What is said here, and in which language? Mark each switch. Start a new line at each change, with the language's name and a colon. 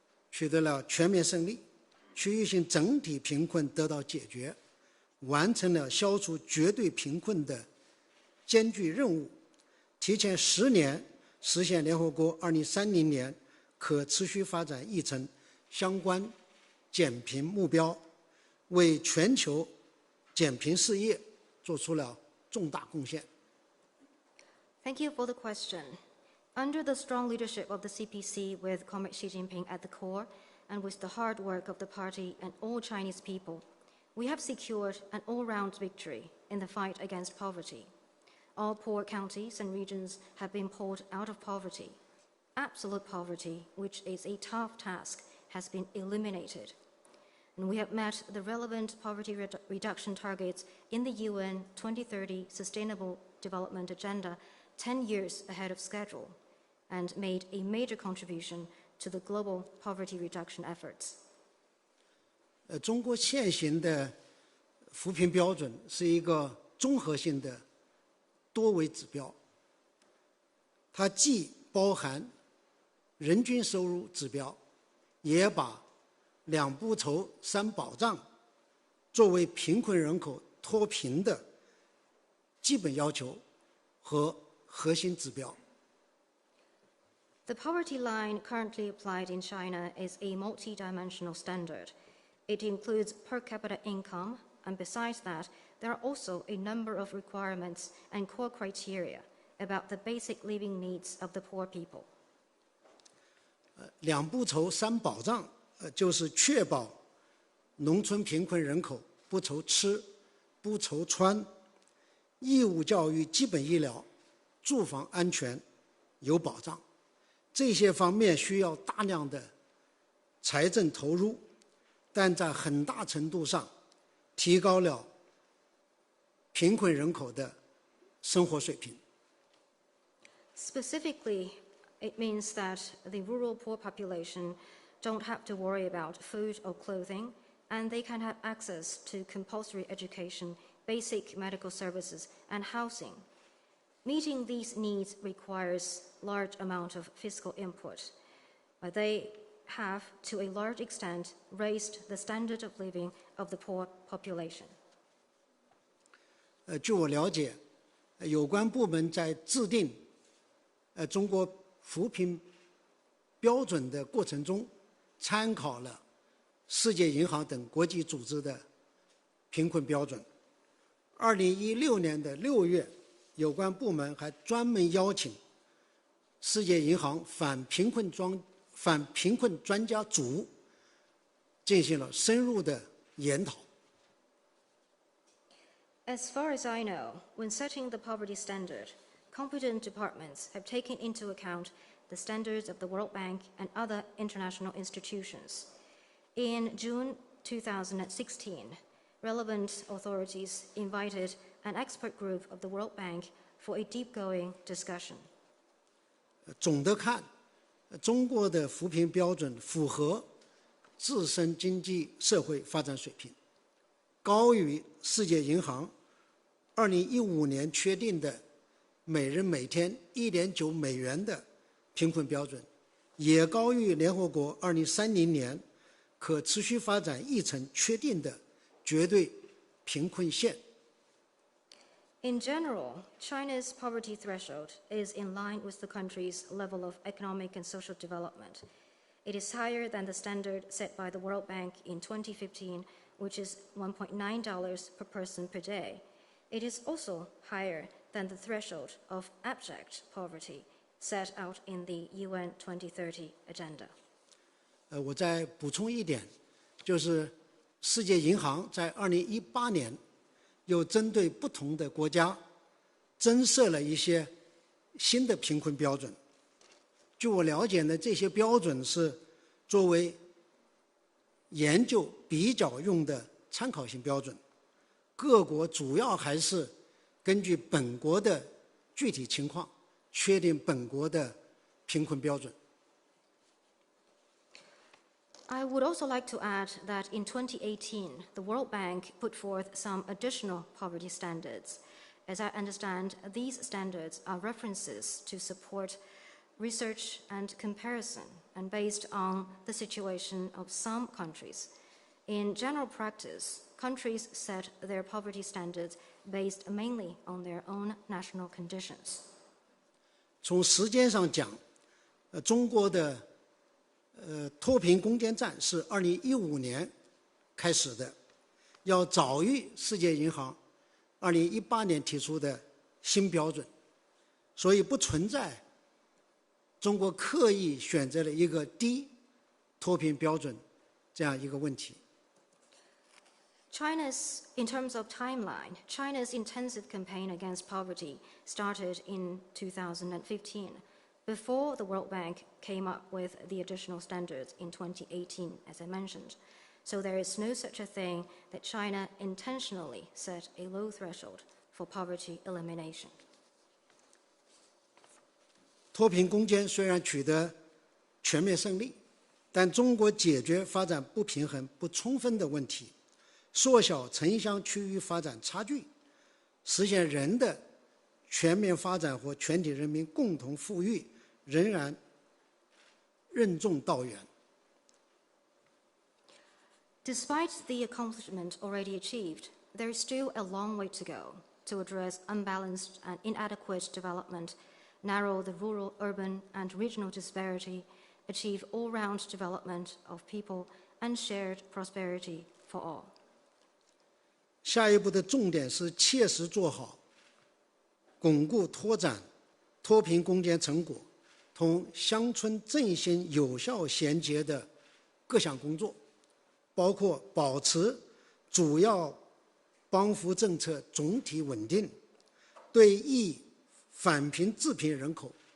Chinese: 取得了全面胜利，区域性整体贫困得到解决，完成了消除绝对贫困的艰巨任务，提前10年实现联合国2030年可持续发展议程相关减贫目标，为全球减贫事业做出了重大贡献。
English: Thank you for the question. Under the strong leadership of the CPC, with Comrade Xi Jinping at the core, and with the hard work of the party and all Chinese people, we have secured an all-round victory in the fight against poverty. All poor counties and regions have been pulled out of poverty. Absolute poverty, which is a tough task, has been eliminated. And we have met the relevant poverty reduction targets in the UN 2030 Sustainable Development Agenda 10 years ahead of schedule, and made a major contribution to the global poverty reduction efforts.
Chinese: 中国现行的扶贫标准是一个综合性的多维指标，它既包含人均收入指标，也把两不愁三保障作为贫困人口脱贫的基本要求和核心指标。
English: The poverty line currently applied in China is a multi-dimensional standard. It includes per capita income, and besides that, there are also a number of requirements and core criteria about the basic living needs of the poor people.
Chinese: 两不愁三保障，就是确保农村贫困人口不愁吃、不愁穿，义务教育、基本医疗、住房安全有保障。这些方面需要大量的财政投入，但在很大程度上提高了贫困人口的生活水平。
English: Specifically, it means that the rural poor population don't have to worry about food or clothing, and they can have access to compulsory education, basic medical services, and housing. Meeting these needs requires large amount of fiscal input, but they have, to a large extent, raised the standard of living of the poor population.
Chinese: 据我了解，有关部门在制定中国扶贫标准的过程中，参考了世界银行等国际组织的贫困标准。 2016年6月，有关部门还专门邀请世界银行反贫困专家组进行了深入的研讨。
English: As far as I know, when setting the poverty standard, competent departments have taken into account the standards of the World Bank and other international institutions. In June 2016, relevant authorities invited an expert group of the World Bank for a deep-going discussion.
Chinese: 总的看，中国的扶贫标准符合自身经济社会发展水平，高于世界银行2015年确定的每人每天1.9美元的贫困标准，也高于联合国2030年可持续发展议程确定的绝对贫困线。
English: In general, China's poverty threshold is in line with the country's level of economic and social development. It is higher than the standard set by the World Bank in 2015, which is $1.9 per person per day. It is also higher than the threshold of abject poverty set out in the UN 2030 agenda.
Chinese: 我再补充一点，就是世界银行在2018年又针对不同的国家增设了一些新的贫困标准。据我了解呢，这些标准是作为研究比较用的参考性标准，各国主要还是根据本国的具体情况确定本国的贫困标准。
English: I would also like to add that in 2018, the World Bank put forth some additional poverty standards. As I understand, these standards are references to support research and comparison, and based on the situation of some countries. In general practice, countries set their poverty standards based mainly on their own national conditions.
Chinese: 从时间上讲，中国的脱贫攻坚战是2015年开始的，要早于世界银行2018年提出的新标准，所以不存在中国刻意选择了一个低脱贫标准这样一个问题。
English: In terms of timeline, China's intensive campaign against poverty started in 2015, before the World Bank came up with the additional standards in 2018, as I mentioned. So there is no such a thing that China intentionally set a low threshold for poverty elimination.
Chinese: 脱贫攻坚虽然取得全面胜利，但中国解决发展不平衡不充分的问题，缩小城乡区域发展差距，实现人的全面发展和全体人民共同富裕，仍然任重道远。
English: Despite the accomplishment already achieved, there is still a long way to go to address unbalanced and inadequate development, narrow the rural, urban, and regional disparity, achieve all-round development of people, and shared prosperity for all.
Chinese: 下一步的重点是切实做好巩固拓展脱贫攻坚成果同乡村振兴有效衔接的各项工作，包括保持主要帮扶政策总体稳定，对易返贫致贫人口